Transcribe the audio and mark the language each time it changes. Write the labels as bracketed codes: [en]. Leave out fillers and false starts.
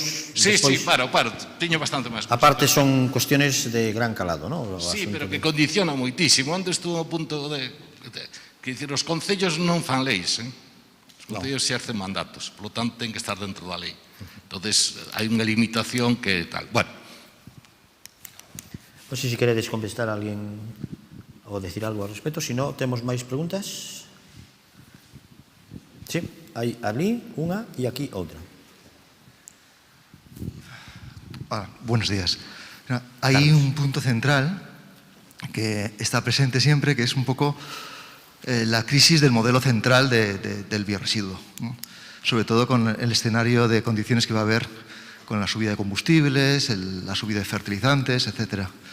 [gl] Sí, paro, teño bastante máis. [es] Aparte son cuestiones de gran calado, ¿no? [gl] Sí, pero que condiciona moitísimo. [es] Antes estuvo a punto de... [gl] Que dicir, os concellos non fan leis, Os concellos exercen mandatos, [es] por lo tanto, [gl] ten que estar dentro da lei. Entonces, hai unha limitación que tal. Bueno. Non sei se queredes contestar a alguén ou decir algo ao respecto. Se non, temos máis preguntas. Sí, hai ali unha e aquí outra. [es] Buenos días. Hay un punto central que está presente siempre, que es un poco la crisis del modelo central del biorresiduo, ¿no? Sobre todo con el escenario de condiciones que va a haber con la subida de combustibles, la subida de fertilizantes, etc.